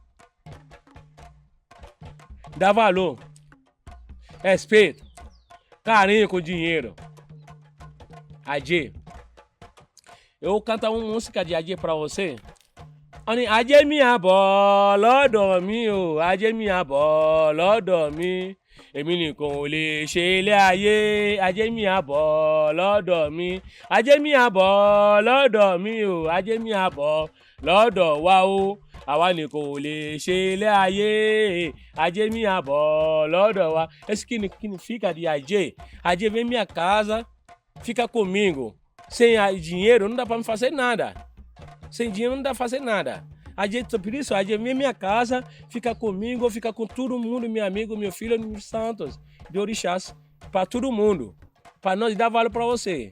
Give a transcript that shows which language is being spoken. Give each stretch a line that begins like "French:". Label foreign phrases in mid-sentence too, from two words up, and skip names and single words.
Portuguese: Dá valor. Respeito. Carinho com o dinheiro. AJ. Eu vou cantar uma música de AJ pra você. AJ minha bola, dormiu. AJ minha bola, dormiu.
Yoruba: Èmi nìkan ò lè ṣe ilé ayé, ajé mi àbọ̀ lọ́dọ̀ mi, ajé mi àbọ̀ lọ́dọ̀ mi o, ajé mi àbọ̀ lọ́dọ̀ wa o, àwa nìkan ò lè ṣe ilé ayé, ajé mi àbọ̀ lọ́dọ̀ wa.
Portuguese: Esse que fica de ajé, ajé vem minha casa, fica comigo. Sem dinheiro não dá para me fazer nada. Sem dinheiro não dá para fazer nada. Por isso, a gente vem minha casa, fica comigo, fica com todo mundo, meu amigo, meu filho, meus santos, de Orixás, para todo mundo, para nós dar valor para você.